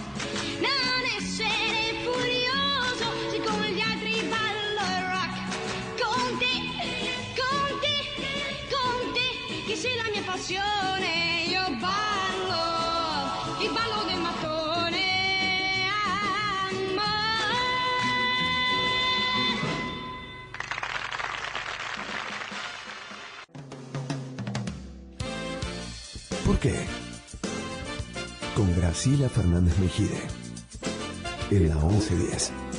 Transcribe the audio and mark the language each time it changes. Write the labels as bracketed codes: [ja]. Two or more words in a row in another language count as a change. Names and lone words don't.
[it] Non essere furioso se con gli altri ballo il rock. Conti, conti, conti, che sei la mia passione, io ballo, il ballo del mattone. [es] ¿Por qué? Con Graciela Fernández Mejide, en la 1110.